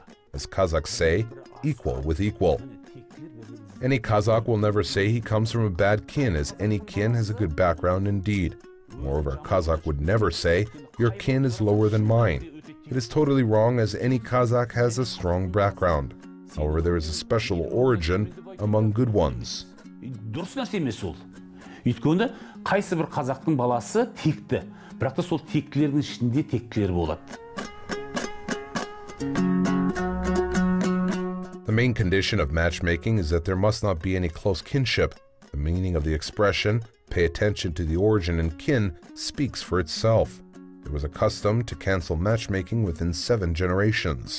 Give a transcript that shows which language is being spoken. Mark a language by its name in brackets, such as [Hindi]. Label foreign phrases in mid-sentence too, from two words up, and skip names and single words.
[English] As Kazakhs say, equal with equal. Any Kazakh will never say he comes from a bad kin, as any kin has a good background indeed. Moreover, a Kazakh would never say, "Your kin is lower than mine." It is totally wrong, as any Kazakh has a strong background. However, there is a special origin among good ones. [Kazakh] Дұрыс нәрсе емес ол. Өйткені қайсы бір қазақтың баласы текті, бірақ та сол тектілердің ішінде тектілер болады. [English] The main condition of matchmaking is that there must not be any close kinship. The meaning of the expression, "Pay attention to the origin and kin," speaks for itself. There was a custom to cancel matchmaking within 7 generations.